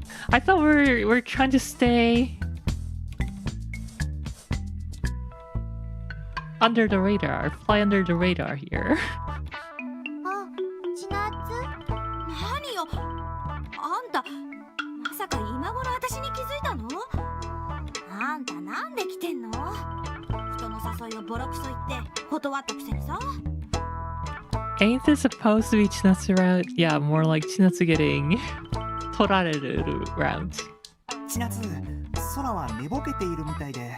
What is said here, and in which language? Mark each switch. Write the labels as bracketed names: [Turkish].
[English] I thought we're trying to stay under the radar, fly under the radar here. [Japanese] あ、千夏？何よ、あんたまさか今頃私に気づいたの？あんたなんで来てんの？人の誘いをボロクソ言って断ったくせにさ。 [English] Ain't this supposed to be Chinatsu route? Yeah, more like Chinatsu getting torareru route. [Japanese] 千夏、空は寝ぼけているみたいで。